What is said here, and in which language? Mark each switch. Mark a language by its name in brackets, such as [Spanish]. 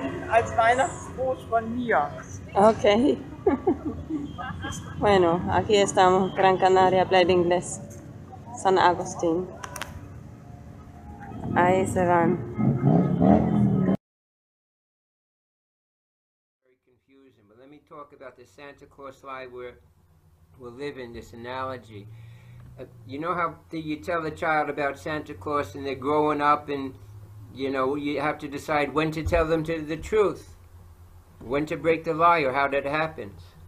[German] Als Weihnachtsgruß von mir. Ok. [Spanish] Bueno, aquí estamos, Gran Canaria, Playa de Inglés, San Agustín. Ahí se van. [English] Very confusing, but let me talk about the Santa Claus lie we'll live in this analogy. You know how you tell the child about Santa Claus and they're growing up and you know, you have to decide when to tell them the truth, when to break the lie, or how that happens.